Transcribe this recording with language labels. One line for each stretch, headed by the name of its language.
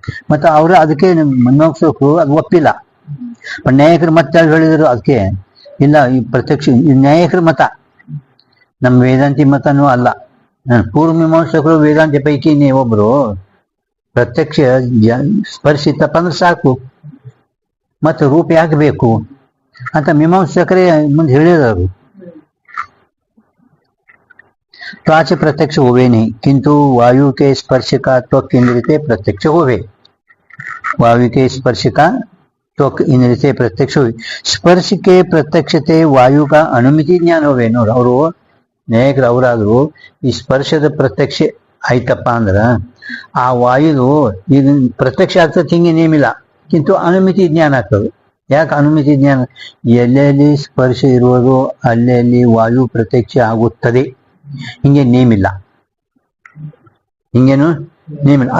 Kannada: ಮತ್ತೆ ಅವರು ಅದಕ್ಕೆ ಮೀಮಾಂಸಕರು ಅದು ಒಪ್ಪಿಲ್ಲ. ನ್ಯಾಯಿಕರು ಮತ್ತೆ ಹೇಳಿದ್ರು ಅದಕ್ಕೆ ಇಲ್ಲ, ಈ ಪ್ರತ್ಯಕ್ಷ ನ್ಯಾಯಿಕರ ಮತ, ನಮ್ಮ ವೇದಾಂತಿ ಮತನೂ ಅಲ್ಲ. ಪೂರ್ವ ಮೀಮಾಂಸಕರು ವೇದಾಂತಿ ಪೈಕಿ ಒಬ್ರು ಪ್ರತ್ಯಕ್ಷ ಸ್ಪರ್ಶ ಇತ್ತಪ್ಪ ಅಂದ್ರೆ ಸಾಕು, ಮತ್ತೆ ರೂಪ ಯಾಕೆ ಬೇಕು ಅಂತ ಮೀಮಾಂಸಕರೇ ಮುಂದೆ ಹೇಳಿದರು.
Hindi: त्वच प्रत्यक्ष हुए नहीं, किंतु वायु के स्पर्श का त्वक इंद्रिय से प्रत्यक्ष हुए। वायु के स्पर्श का त्वक इंद्रिय से प्रत्यक्ष हुए। स्पर्श के प्रत्यक्षते वायु का अनुमिति ज्ञान हुए
Kannada: ನೋಡಿ. ಅವರು ನ್ಯಾಯಿಕರು ಅವರಾದ್ರು ಈ ಸ್ಪರ್ಶದ ಪ್ರತ್ಯಕ್ಷ ಆಯ್ತಪ್ಪ ಅಂದ್ರ ಆ ವಾಯುದು ಈಗ ಪ್ರತ್ಯಕ್ಷ ಆಗ್ತದೆ ಹಿಂಗೆ ನೇಮಿಲ್ಲ, ಕಿಂತು ಅನುಮಿತಿ ಜ್ಞಾನ ಆಗ್ತದೆ. ಯಾಕೆ ಅನುಮಿತಿ ಜ್ಞಾನ? ಎಲ್ಲೆಲ್ಲಿ ಸ್ಪರ್ಶ ಇರುವುದು ಅಲ್ಲೆಲ್ಲಿ ವಾಯು ಪ್ರತ್ಯಕ್ಷ ಆಗುತ್ತದೆ, ಹಿಂಗೆ ನೇಮಿಲ್ಲ, ಹಿಂಗೇನು ನೇಮಿಲ್ಲ.